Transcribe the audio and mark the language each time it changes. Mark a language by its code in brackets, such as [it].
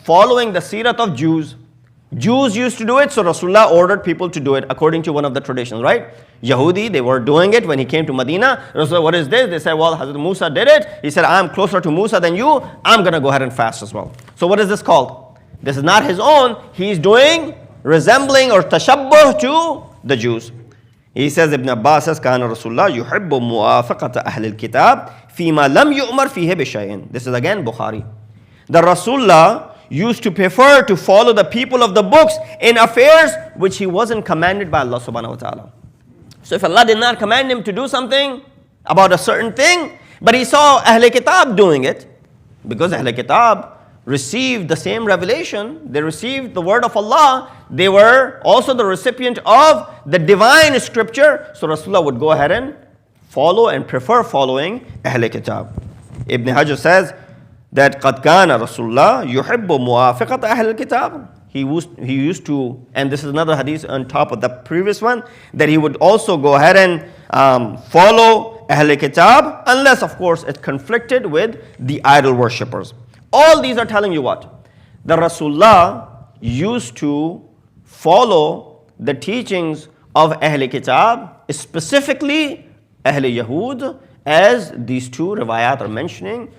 [en] Following the seerat of Jews. Jews used to do it, so Rasulullah ordered people to do it according to one of the traditions, right? Yahudi, they were doing it when he came to Medina. Rasulullah, what is this? They said, well, Hazrat Musa did it. He said, I'm closer to Musa than you. I'm going to go ahead and fast as well. So what is this called? This is not his own. He's doing resembling or tashabbuh to the Jews. He says, Ibn Abbas says, [ar] كان Rasulullah يحب موافقة أهل الكتاب فيما لم يؤمر فيه بشيء. [en] This is again Bukhari. The Rasulullah used to prefer to follow the people of the books in affairs which he wasn't commanded by Allah subhanahu wa ta'ala. So if Allah did not command him to do something about a certain thing, but he saw Ahl Kitab doing it, because Ahl Kitab received the same revelation, they received the word of Allah, they were also the recipient of the divine scripture, so Rasulullah would go ahead and follow and prefer following Ahl Kitab. Ibn Hajar says that [ar] قَدْ كَانَ رَسُولُ اللَّهِ يُحِبُّ مُوَافِقَةَ أَهْلِ الْكِتَابِ. [en] He used to, and this is another hadith on top of the previous one, that he would also go ahead and follow Ahl Kitab, unless of course it conflicted with the idol worshippers. All these are telling you what? The Rasulullah used to follow the teachings of Ahl Kitab, specifically Ahl Yahud, as these two riwayat are mentioning.